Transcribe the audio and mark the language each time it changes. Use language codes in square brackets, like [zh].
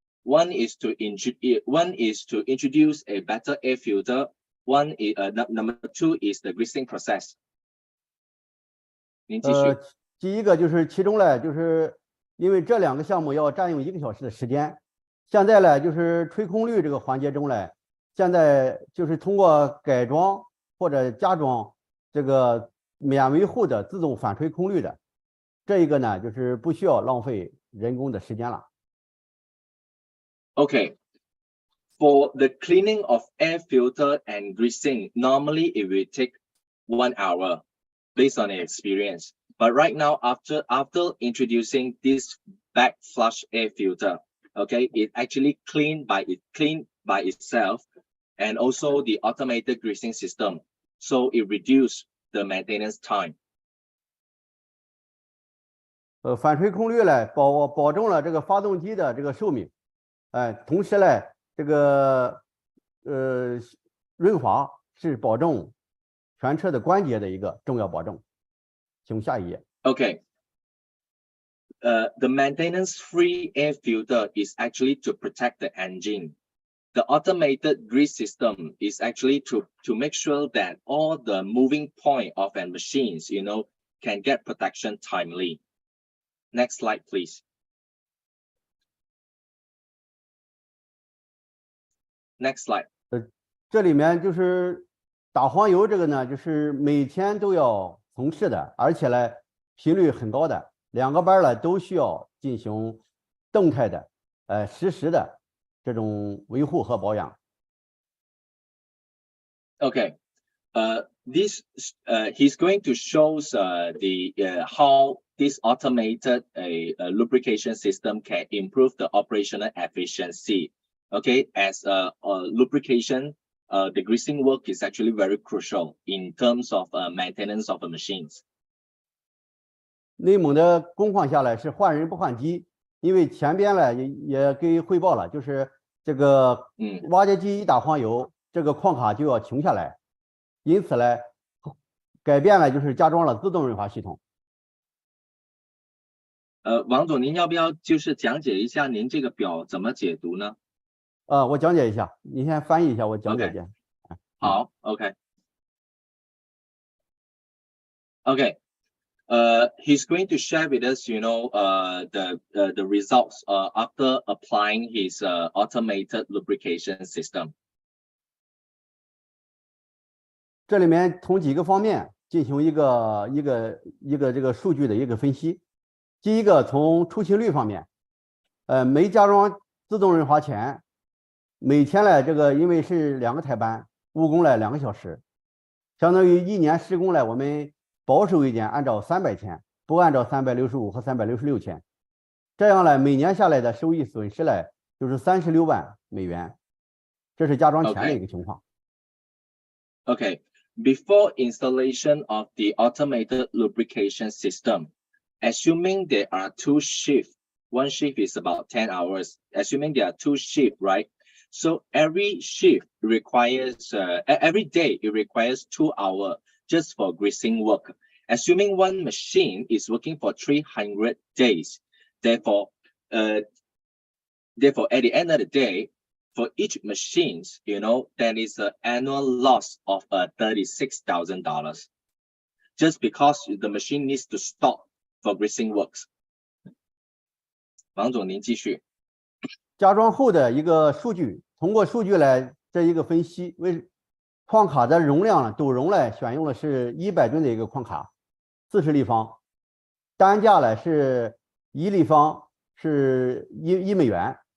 [en] One is to introduce a better air filter. Number 2 is the greasing process. [zh] 您继续。第一个就是其中呢，就是因为这2个项目要占用1个小时的时间，现在呢就是吹空率这个环节中呢，现在就是通过改装或者加装这个免维护的自动反吹空滤的，这一个呢就是不需要浪费人工的时间了。 [en] Okay. For the cleaning of air filter and greasing, normally it will take 1 hour based on the experience. But right now, after introducing this back flush air filter, okay, it actually clean by itself, and also the automated greasing system, so it reduces the maintenance time. [zh] 反吹空滤呢，保证了这个发动机的这个寿命，同时呢，这个润滑是保证全车的关节的一个重要保证。请下一页。 [en] Okay. the maintenance-free air filter is actually to protect the engine. The automated grease system is actually to make sure that all the moving point of a machines, can get protection timely. Next slide, please. Next slide. [zh] 这里面就是打黄油这个呢，就是每天都要从事的，而且呢频率很高的，2个班呢都需要进行动态的、实时的这种维护和保养。 [en] Okay, he's going to show how this automated lubrication system can improve the operational efficiency. Okay, as lubrication, the greasing work is actually very crucial in terms of maintenance of the machines. [zh] 内蒙的工况下来是换人不换机，因为前边呢也给汇报了，就是这个挖掘机一打黄油，这个矿卡就要停下来，因此呢改变了就是加装了自动润滑系统。王总，您要不要就是讲解一下您这个表怎么解读呢？我讲解一下，你先翻译一下，我讲解一下。好 ，OK。 [en] Okay. He's going to share with us, the results after applying his automated lubrication system. [zh] 这里面从几个方面进行一个这个数据的一个分析。第一个，从出勤率方面，没加装自动润滑前，每天呢这个因为是2个台班，误工了2个小时，相当于1年施工了，我们保守一点按照300天，不按照365和366天，这样呢每年下来的收益损失呢就是36万美元，这是加装前的一个情况。 [en] Okay. Before installation of the automated lubrication system, assuming there are 2 shifts, one shift is about 10 hours, assuming there are 2 shifts, right? So every shift requires, every day it requires 2 hours just for greasing work. Assuming one machine is working for 300 days, therefore, at the end of the day, for each machines, there is an annual loss of $36,000 just because the machine needs to stop for greasing works. [zh] 王总，您继续。加装后的一个数据，通过数据来这一个分析，为矿卡的容量呢，斗容呢选用的是100吨的一个矿卡，40立方，单价呢是1立方是1美元。